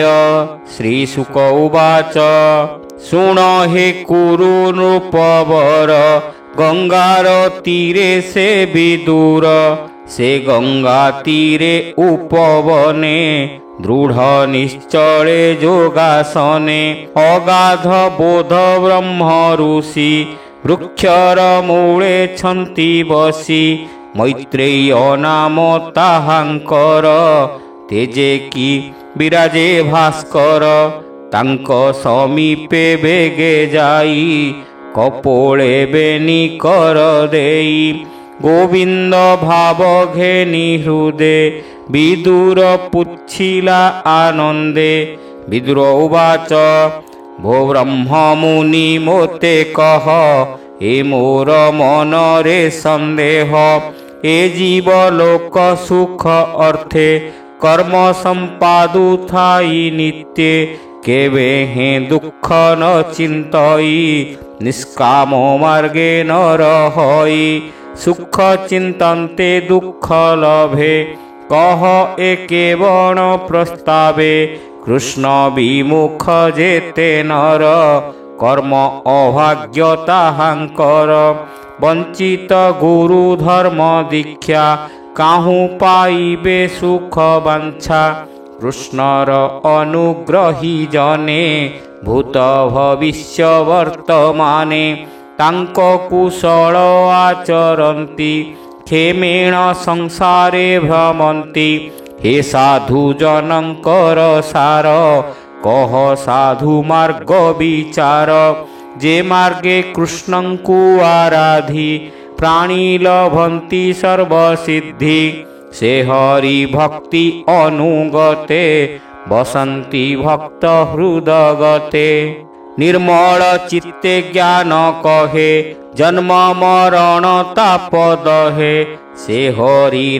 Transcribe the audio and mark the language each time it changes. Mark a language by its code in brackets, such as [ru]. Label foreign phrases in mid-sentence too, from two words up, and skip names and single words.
[or] ଶ୍ରୀଶୁକ ଉବାଚ ଶୁଣ ହେ କୁରୁ ନୃପବର ଗଙ୍ଗାର ତୀରେ ସେ ବିଦୁର ସେ ଗଙ୍ଗା ତୀରେ ଉପବନେ ଦୃଢ଼ ନିଶ୍ଚଳେ ଯୋଗାସନେ ଅଗାଧ ବୋଧ ବ୍ରହ୍ମ ଋଷି ବୃକ୍ଷର ମୂଳେ ଛନ୍ତି ବସି ମୈତ୍ରେୟ ନାମ ତାହାଙ୍କର ତେଜେ କି ବିରାଜେ ଭାସ୍କର ତାଙ୍କ ସମୀପେ ବେଗେ ଯାଇ କପୋଳେ ବେନି କର ଦେଇ ଗୋବିନ୍ଦ ଭାବ ଘେନି ହୃଦେ ବିଦୁର ପୁଚ୍ଛିଲା ଆନନ୍ଦେ। ବିଦୁର ଉବାଚ ଭୋ ବ୍ରହ୍ମ ମୁନି ମୋତେ କହ ଏ ମୋର ମନ ରେ ସନ୍ଦେହ ଏ ଜୀବ ଲୋକ ସୁଖ ଅର୍ଥେ କର୍ମ ସମ୍ପାଦୁ ଥାଇ ନିତ୍ୟ କେବେ ହେ ଦୁଖ ନ ଚିନ୍ତଇ ନିଷ୍କାମ ମାର୍ଗେ ନ ରହଇ ସୁଖ ଚିନ୍ତନ୍ତେ ଦୁଖ ଲଭେ କହ ଏ କେବଣ ପ୍ରସ୍ତାବେ କୃଷ୍ଣ ବିମୁଖ ଜେତେ ନର କର୍ମ ଅଭାଗ୍ୟ ତାହାଙ୍କର ବଞ୍ଚିତ ଗୁରୁ ଧର୍ମ ଦୀକ୍ଷା କାହୁ ପାଇବେ ସୁଖ ବାଞ୍ଛା କୃଷ୍ଣର ଅନୁଗ୍ରହୀ ଜନେ ଭୂତ ଭବିଷ୍ୟ ବର୍ତ୍ତମାନେ ତାଙ୍କ କୁଶଳ ଆଚରନ୍ତି ଖେମେଣ ସଂସାରେ ଭ୍ରମନ୍ତି ହେ ସାଧୁ ଜନକର ସାର କହ ସାଧୁ ମାର୍ଗ ବିଚାର ଜେ ମାର୍ଗେ କୃଷ୍ଣଂ କୋ ଆରାଧି ପ୍ରାଣୀ ଲଭନ୍ତି ସର୍ବସିଦ୍ଧି ସେ ହରି ଭକ୍ତି ଅନୁଗତେ ବସନ୍ତି ଭକ୍ତ ହୃଦଗତେ ନିର୍ମଳ ଚିତ୍ତେ ଜ୍ଞାନ କହେ ଜନ୍ମ ମରଣ ତାପ ଦହେ ସେ ହରି